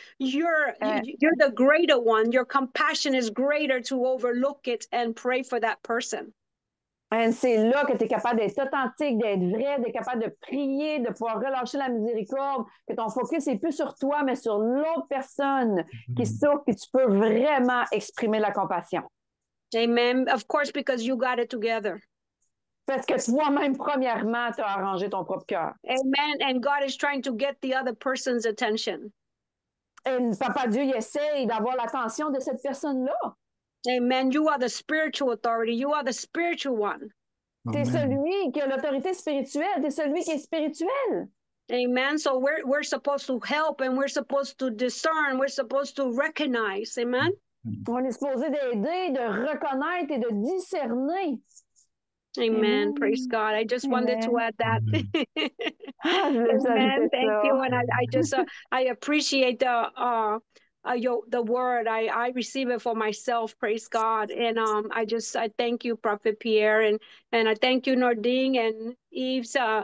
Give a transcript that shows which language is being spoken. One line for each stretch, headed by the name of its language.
English: You're the greater one. Your compassion is greater to overlook it and pray for that person.
French: Et c'est là que tu es capable d'être authentique, d'être vrai, d'être capable de prier, de pouvoir relâcher la miséricorde, que ton focus n'est plus sur toi, mais sur l'autre personne qui souffre, puis tu peux vraiment exprimer la compassion.
English: Amen. Of course, because you got it together.
French: Parce que toi-même, premièrement, tu as arrangé ton propre cœur. Amen.
English: And God is trying to get the other person's attention.
French: Et Papa Dieu, il essaye d'avoir l'attention de cette personne-là. Amen.
English: You are the spiritual authority. You are the spiritual one.
French: Tu es celui qui a l'autorité spirituelle. Tu es celui qui est spirituel. Amen.
English: So we're supposed to help, and we're supposed to discern. We're supposed to recognize. Amen.
French: On est supposé d'aider, de reconnaître et de discerner.
English: Amen. Praise God. I just wanted to add that. Amen. Thank you. And I just I appreciate the word. I receive it for myself. Praise God. And I thank you, Prophet Pierre, and I thank you, Nordine and Yves.